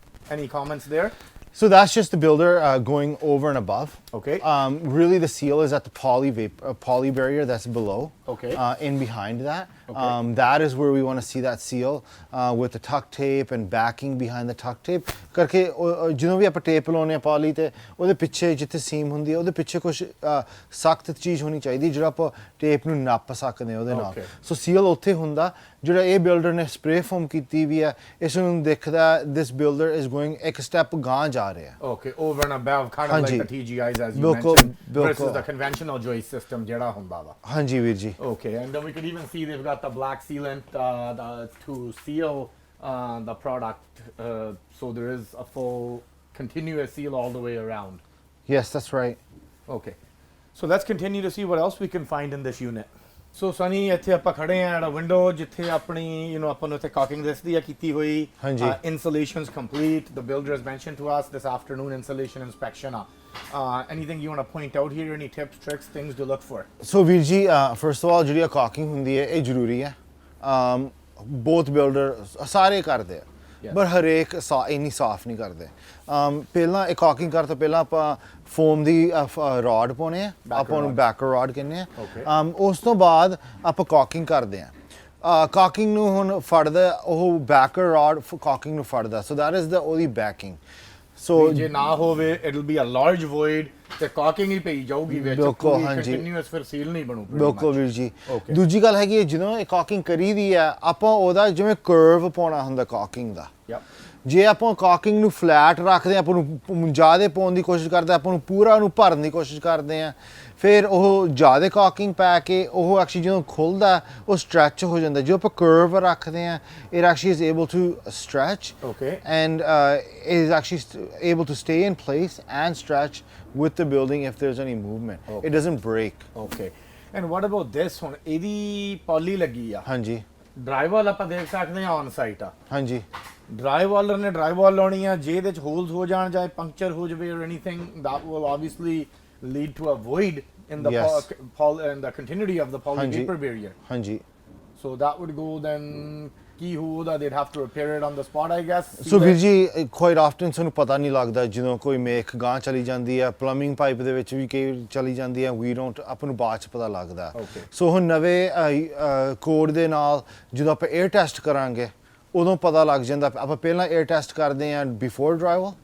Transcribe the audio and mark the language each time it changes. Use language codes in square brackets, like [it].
[en] any comments there? So that's just the builder going over and above. Okay. Really, the seal is at the poly barrier that's below. Okay. In behind that. Okay. That is where we want to see that seal with the tuck tape and backing behind the tuck tape. [pa] ਕਰਕੇ ਜਦੋਂ ਵੀ ਆਪਾਂ tape ਲਾਉਨੇ ਆ ਪਾਲੀ ਤੇ ਉਹਦੇ ਪਿੱਛੇ ਜਿੱਥੇ seam ਹੁੰਦੀ ਹੈ ਉਹਦੇ ਪਿੱਛੇ ਕੁਝ ਸਖਤ ਚੀਜ਼ ਹੋਣੀ ਚਾਹੀਦੀ ਜਿਹੜਾ ਆਪਾਂ ਟੇਪ ਨੂੰ ਨੱਪ ਸਕਦੇ ਆ ਉਹਦੇ ਨਾਲ [en] Okay. [pa] ਸੋ ਸੀਲ ਉੱਥੇ ਹੁੰਦਾ ਜਿਹੜਾ ਇਹ ਬਿਲਡਰ ਨੇ ਸਪਰੇ ਫੋਮ ਕੀਤੀ ਵੀ ਹੈ ਇਸ ਨੂੰ ਦਿਖਦਾ [en] this builder is going [pa] ਇੱਕ ਸਟੈਪ ਗਾਂ ਜਾ ਰਿਹਾ [en] Okay, over and above, kind of [pa] ਹਾਂਜੀ। [en] like the TGIs as you [pa] ਬਿਲਕੁਲ, [en] mentioned, versus [pa] ਬਿਲਕੁਲ। [en] the conventional joist system [pa] ਜਿਹੜਾ ਹੁੰਦਾ ਵਾ. ਹਾਂਜੀ ਵੀਰ ਜੀ [en] Okay, and then we could even see they've got the black sealant to seal the product, so there is a full continuous seal all the way around. yes that's right. Okay, so let's continue to see what else we can find in this unit. [pa] So Sunny, ਇੱਥੇ ਆਪਾਂ ਖੜੇ ਆ [en] at a window [pa] ਜਿੱਥੇ ਆਪਣੀ ਆਪਾਂ ਨੂੰ ਇੱਥੇ caulking ਦਿਸਦੀ ਆ ਕੀਤੀ ਹੋਈ. ਹਾਂਜੀ। [en] Installation's complete. The builder has mentioned to us this afternoon installation inspection. Anything you want to point out here? Any tips, tricks, things to look for? [pa] ਸੋ ਵੀਰ ਜੀ [en] first of all [pa] ਜਿਹੜੀ ਕਾਕਿੰਗ ਹੁੰਦੀ ਹੈ ਇਹ ਜ਼ਰੂਰੀ ਹੈ ਬੋਥ ਬਿਲਡਰ ਸਾਰੇ ਕਰਦੇ ਆ [en] Yeah. [pa] ਪਰ ਹਰੇਕ ਇੰਨੀ ਸਾਫ਼ ਨਹੀਂ ਕਰਦੇ ਪਹਿਲਾਂ ਇਹ ਕਾਕਿੰਗ ਕਰਨ ਤੋਂ ਪਹਿਲਾਂ ਆਪਾਂ ਫੋਮ ਦੀ ਰੋਡ ਪਾਉਨੇ ਆ ਆਪਾਂ ਨੂੰ ਬੈਕਰ ਰੋਡ ਕਹਿੰਦੇ [en] Okay. [pa] ਆ ਉਸ ਤੋਂ ਬਾਅਦ ਆਪਾਂ ਕਾਕਿੰਗ ਕਰਦੇ ਆ ਕਾਕਿੰਗ ਨੂੰ ਹੁਣ ਫੜਦਾ ਉਹ ਬੈਕਰ ਰੋਡ ਕਾਕਿੰਗ ਨੂੰ ਫੜਦਾ [en] so that is ਦਾ [pa] ਉਹਦੀ ਬੈਕਿੰਗ ਸੋ ਜੇ ਨਾ ਹੋਵੇ [en] it'll be a large void [pa] ਤੇ caulking ਹੀ ਪਈ ਜਾਊਗੀ ਵਿੱਚ ਬਿਲਕੁਲ, ਪੂਰੀ ਹਾਂਜੀ। continuous ਫਿਰ seal ਨਹੀਂ ਬਣੂ pretty ਬਿਲਕੁਲ [en] much. [pa] ਵੀਰ ਜੀ [en] Okay. [pa] ਦੂਜੀ ਗੱਲ ਹੈਗੀ ਹੈ ਜਦੋਂ ਇਹ ਕਾਕਿੰਗ ਕਰੀਦੀ ਹੈ ਆਪਾਂ ਉਹਦਾ ਜਿਵੇਂ ਕਰਵ ਪਾਉਣਾ ਹੁੰਦਾ ਕਾਕਿੰਗ ਦਾ [en] Yep. [pa] ਜੇ ਆਪਾਂ ਕਾਕਿੰਗ ਨੂੰ ਫਲੈਟ ਰੱਖਦੇ ਆਪਾਂ ਨੂੰ ਜ਼ਿਆਦਾ ਪਾਉਣ ਦੀ ਕੋਸ਼ਿਸ਼ ਕਰਦੇ ਆਪਾਂ ਨੂੰ ਪੂਰਾ ਉਹਨੂੰ ਭਰਨ ਦੀ ਕੋਸ਼ਿਸ਼ ਕਰਦੇ ਆ ਫਿਰ ਉਹ ਜ਼ਿਆਦਾ ਕਾਕਿੰਗ ਪਾ ਕੇ ਉਹ ਐਕਚੁਅਲੀ ਜਦੋਂ ਖੁੱਲਦਾ ਉਹ ਸਟ੍ਰੈਚ ਹੋ ਜਾਂਦਾ ਜੋ ਆਪਾਂ ਕਰਵ ਰੱਖਦੇ ਆ [en] It actually is able to stretch Okay. and is actually able to stay in place and stretch with the building if there's any movement. Okay. It doesn't break. Okay. And what about this [pa] ਹੁਣ ਇਹਦੀ poly ਲੱਗੀ ਆ ਹਾਂਜੀ ਡਰਾਈਵਾਲ ਆਪਾਂ ਦੇਖ ਸਕਦੇ ਆ on site ਆ ਹਾਂਜੀ ਡਰਾਈਵਾਲਰ ਨੇ ਡਰਾਈਵਾਲ ਲਾਉਣੀ ਆ ਜੇ ਇਹਦੇ ਚ ਹੋਲਸ ਹੋ ਜਾਣ ਜਾਂ ਪੰਕਚਰ ਹੋ ਜਾਵੇ [en] or anything that will obviously lead to a void in the Yes. in the continuity of the poly [pa] ਹਾਂਜੀ [en] vapor barrier. [pa] ਹਾਂਜੀ [en] So that would go then [pa] ਕੀ ਹੋਊਗਾ [en] they'd have to repair it on the spot I guess. [pa] ਸੋ ਵੀਰ ਜੀ [en] quite often [pa] ਸਾਨੂੰ ਪਤਾ ਨਹੀਂ ਲੱਗਦਾ ਜਦੋਂ ਕੋਈ ਮੇਖ ਗਾਂ ਚਲੀ ਜਾਂਦੀ ਹੈ ਪਲੰਬਿੰਗ ਪਾਈਪ ਦੇ ਵਿੱਚ ਵੀ ਕਈ ਚਲੀ ਜਾਂਦੀ ਹੈ ਵੀ ਡੋਂਟ ਆਪਾਂ ਨੂੰ ਬਾਅਦ ਚ ਪਤਾ ਲੱਗਦਾ [en] Okay. [pa] ਸੋ ਹੁਣ ਨਵੇਂ ਕੋਡ ਦੇ ਨਾਲ ਜਦੋਂ ਆਪਾਂ 에ਅਰ ਟੈਸਟ ਕਰਾਂਗੇ ਉਦੋਂ ਪਤਾ ਲੱਗ ਜਾਂਦਾ ਆਪਾਂ ਪਹਿਲਾਂ 에ਅਰ ਟੈਸਟ ਕਰਦੇ ਹਾਂ [en] before drywall